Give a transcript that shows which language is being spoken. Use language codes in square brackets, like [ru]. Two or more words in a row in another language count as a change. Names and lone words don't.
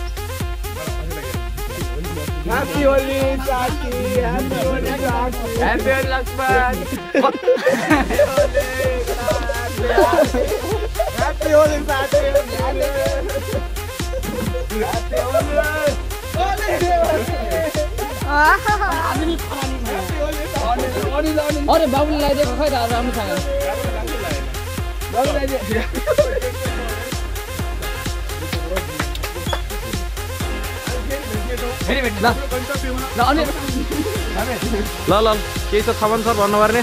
[en] Happy Holi, Saki! Happy Holi, Saki! Happy Holi, Lakshman! Happy Holi, Saki! [ne] अरे बाबुले लगाइदिएको खै त राम्रोसँग ल केही छ थमन सर भन्नुपर्ने